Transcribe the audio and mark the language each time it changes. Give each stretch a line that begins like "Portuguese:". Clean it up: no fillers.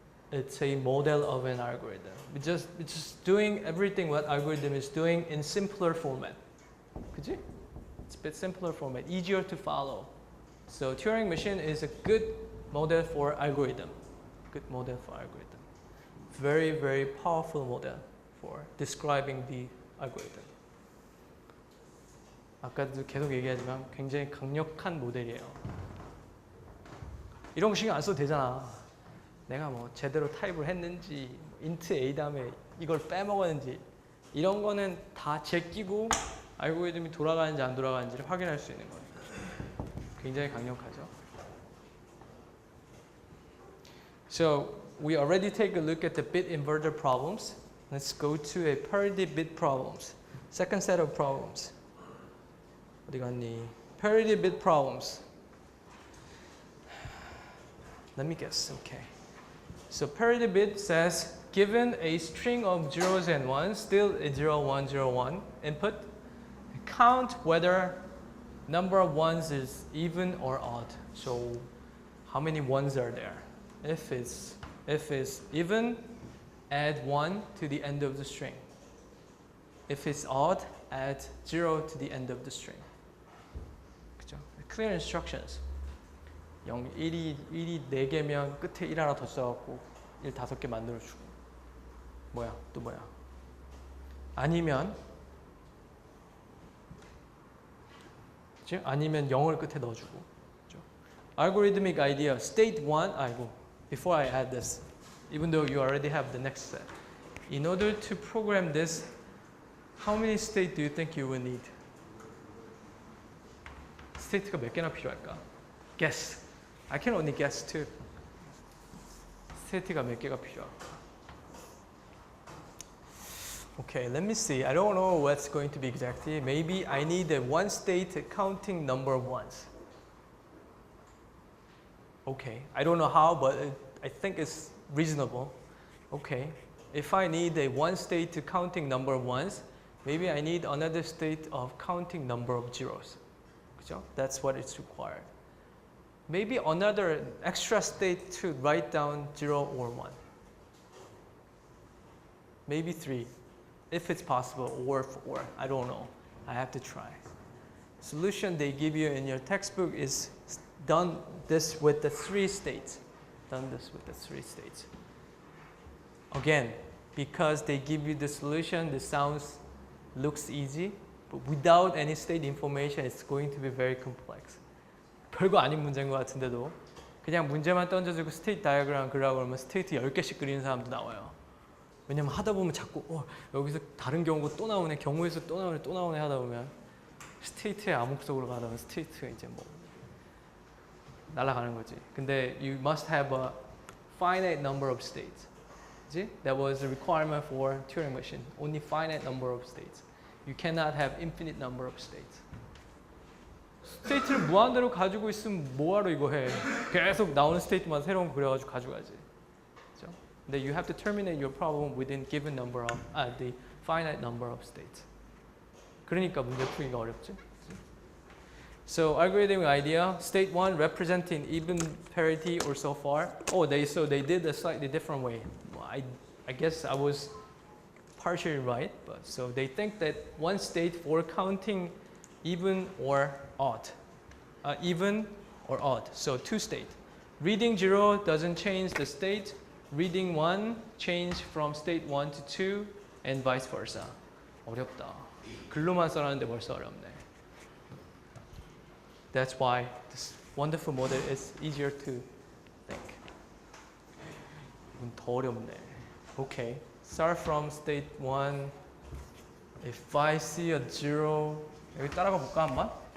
English: It's a model of an algorithm. It's just doing everything what algorithm is doing in simpler format.
Korean: 그치?
English: It's a bit simpler format, easier to follow. So Turing machine is a good model for algorithm. Good model for algorithm. Very, very powerful model for describing the algorithm.
Korean: 아까도 계속 얘기하지만 굉장히 강력한 모델이에요. 이런 거 신경 안 써도 되잖아. 내가 뭐 제대로 타입을 했는지, int a 다음에 이걸 빼먹었는지 이런 거는 다 제끼고 알고리즘이 돌아가는지 안 돌아가는지를 확인할 수 있는 거예요. 굉장히 강력하죠.
English: So we already take a look at the bit inverter problems. Let's go to a parity bit problems. Second set of problems.
Korean: 어디 갔니?
English: Parity bit problems. Let me guess. Okay. So parity bit says given a string of zeros and ones, still a 0, 1, 0, 1 input, count whether number of ones is even or odd. So how many ones are there? If it's even, add 1 to the end of the string. If it's odd, add 0 to the end of the string.
Korean: 그죠?
English: Clear instructions.
Korean: 1이 4개면 끝에 1 하나 더 써갖고 1 5개 만들어주고. 뭐야? 또 뭐야? 아니면 그치? 아니면 0을 끝에 넣어주고. 그쵸?
English: Algorithmic idea, state 1, before I add this, even though you already have the next step. In order to program this, how many state do you think you will need?
Korean: 스테이트가 몇 개나 필요할까?
English: Guess. I can only guess too.
Korean: 스테이트가 몇 개가 필요할까?
English: Okay, let me see. I don't know what's going to be exactly. Maybe I need a one state counting number of ones. Okay, I don't know how, but I think it's reasonable. Okay, if I need a one state counting number of ones, maybe I need another state of counting number of zeros.
Korean: 그죠?
English: That's what it's required. Maybe another extra state to write down 0 or 1. Maybe 3, if it's possible, or 4. I don't know. I have to try. Solution they give you in your textbook is done this with the 3 states. Done this with the 3 states. Again, because they give you the solution, the looks easy, but without any state information, it's going to be very complex.
Korean: 별거 아닌 문제인 것 같은데도 그냥 문제만 던져주고 스테이트 다이어그램 그리라고 그러면 스테이트 10개씩 그리는 사람도 나와요. 왜냐면 하다 보면 자꾸 여기서 다른 경우가 또 나오네, 경우에서 또 나오네 하다 보면 스테이트의 암흑 속으로 가다 보면 스테이트가 이제 뭐 날아가는 거지.
English: 근데 you must have a finite number of states.
Korean: 그치?
English: That was a requirement for Turing machine. Only finite number of states. You cannot have infinite number of states.
Korean: 스테이트를 무한대로 가지고 있으면 뭐하러 이거 해. 계속 나오는 스테이트만 새로운 거 그려가지고 가져가지. 그렇죠?
English: 근데 you have to terminate your problem within given number of, the finite number of states.
Korean: 그러니까 문제 풀기가 어렵지.
English: So algorithmic idea, state 1 representing even parity or so far. So they did a slightly different way. Well, I guess I was partially right, but so they think that one state for counting even or odd. Even or odd. So 2 state. Reading 0 doesn't change the state. Reading 1 change from state 1 to 2 and vice versa.
Korean: 어렵다. 글로만 써놨는데 벌써 어렵네.
English: That's why this wonderful model is easier to think.
Korean: 이건 더 어렵네.
English: Okay. Start from state 1. If I see a 0,
Korean: 여기 따라가 볼까 한번?